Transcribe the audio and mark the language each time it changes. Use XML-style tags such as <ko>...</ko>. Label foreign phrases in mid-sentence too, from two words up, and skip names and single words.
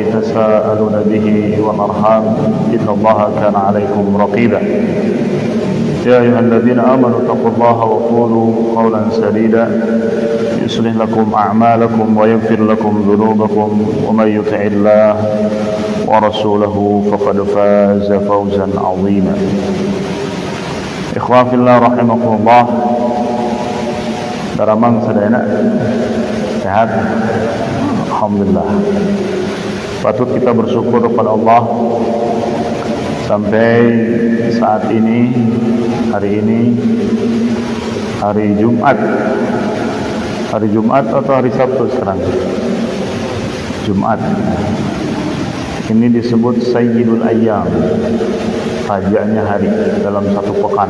<ar>تساءلون به والأرحام إن الله كان عليكم رقيبا يا أيها الذين آمنوا اتقوا الله وقولوا قولا سديدا يصلح لكم أعمالكم ويغفر لكم ذنوبكم ومن يطع الله ورسوله فقد فاز فوزا عظيما إخوان في الله رحمكم الله.</ar> <su>Daramang sadayana sehat, alhamdulillah.</su> <id>Patut kita bersyukur kepada Allah sampai saat ini, hari Jumat atau hari Sabtu sekarang? Jumat. Ini disebut Sayyidul Ayyam, rajanya hari dalam satu pekan.</id>